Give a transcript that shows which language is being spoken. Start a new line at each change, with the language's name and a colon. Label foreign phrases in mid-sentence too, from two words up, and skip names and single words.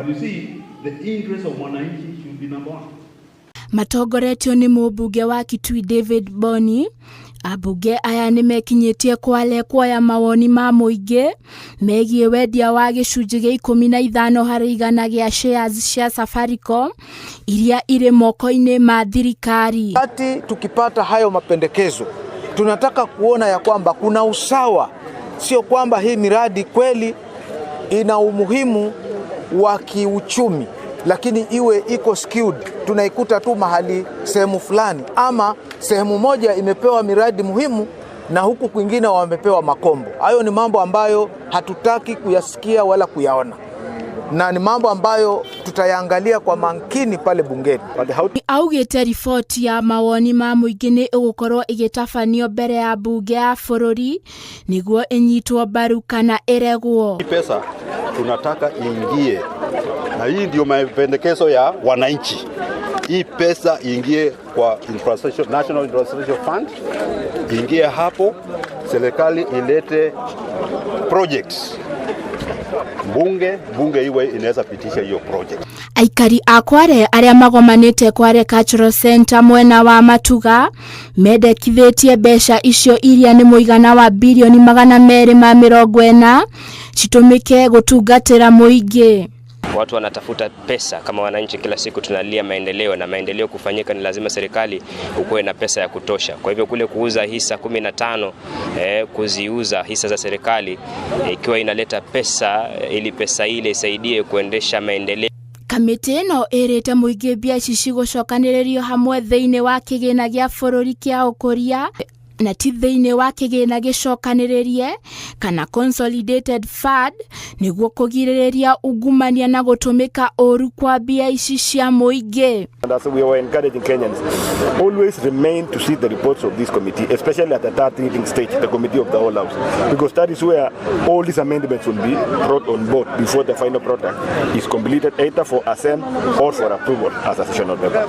English: you see, the interest of mwananchi should be number one.
Kikuyu: Matongoretio ni mũmbunge wa Kitui David Boni. Abunge aya nĩ mekinyetie kwale kuoya mawoni ma mũingĩ megie wendia wa gĩcunjĩ gĩa 15 harĩ 100 gĩa shares cia Safaricom iria irĩ moko-inĩ ma thirikari.
Swahili: Wakati tukipata hayo mapendekezo, tunataka kuona ya kwamba kuna usawa, sio kwamba hii miradi kweli ina umuhimu wa kiuchumi lakini iwe iko skewed, tunaikuta tu mahali sehemu fulani, ama sehemu moja imepewa miradi muhimu na huku kwingine wamepewa makombo. Hayo ni mambo ambayo hatutaki kuyasikia wala kuyaona, na ni mambo ambayo tutayaangalia kwa makini pale bungeni.
Kikuyu: Augĩte riboti ya mawoni ma mũingĩ nĩ ĩgũkorwo ĩgĩtabanio mbere ya bunge ya bũrũri nĩguo ĩnyitwo mbaru kana ĩregwo.
Swahili: Pesa tunataka ingie, na hii ndio mapendekezo ya wananchi. Hii pesa ingie kwa National Infrastructure Fund, ingie hapo, serikali ilete projects. Bunge iwe inaweza pitisha hiyo project.
Kikuyu: Aikari a Kware arĩa magomanĩte Kware Cultural Center mwena wa Matuga mendekithĩtie mbeca icio iria nĩ mũigana wa bilioni 240 citumĩke gũtungatĩra mũingĩ.
Swahili: Watu wanatafuta pesa kama wananchi, kila siku tunalia maendeleo, na maendeleo kufanyika ni lazima serikali ukuwe na pesa ya kutosha. Kwa hivyo kule kuuza hisa 15 kuziuza hisa za serikali ikiwa inaleta pesa, ili pesa ile isaidie kuendesha maendeleo.
Kikuyu: Kamĩtĩ ĩno ĩrĩte mũingĩ mbia ici cigũcokanĩrĩrio hamwe thĩinĩ wa kĩgĩna gĩa bũrũri kĩa ũkũria na ti thĩinĩ wa kĩgĩna gĩcokanĩrĩrie kana
English: consolidated fund
Kikuyu: nĩguo kũgirĩrĩria ungumania na gũtũmĩka ũru kwa mbia ici cia mũingĩ.
English: And as we were encouraging Kenyans, always remain to see the reports of this committee, especially at the third reading stage, the committee of the whole house, because that is where all these amendments will be brought on board before the final product is completed, either for assent or for approval as a sessional member.